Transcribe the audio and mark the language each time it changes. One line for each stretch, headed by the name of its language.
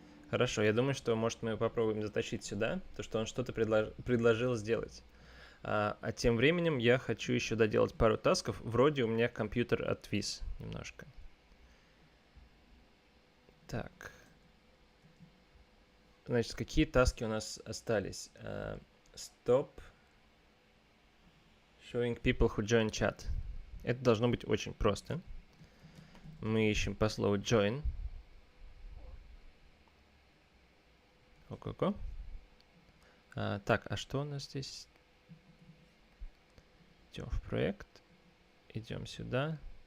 Russian: Хорошо, я думаю, что, может, мы попробуем затащить сюда, то, что он что-то предложил сделать. А тем временем я хочу еще доделать пару тасков. Вроде у меня компьютер отвис немножко. Так. Значит, какие таски у нас остались?
English: Stop showing people who join chat.
Russian: Это должно быть очень просто. Мы ищем по слову join. Ого-го. Так, а что у нас здесь? Идем в проект. Идем сюда.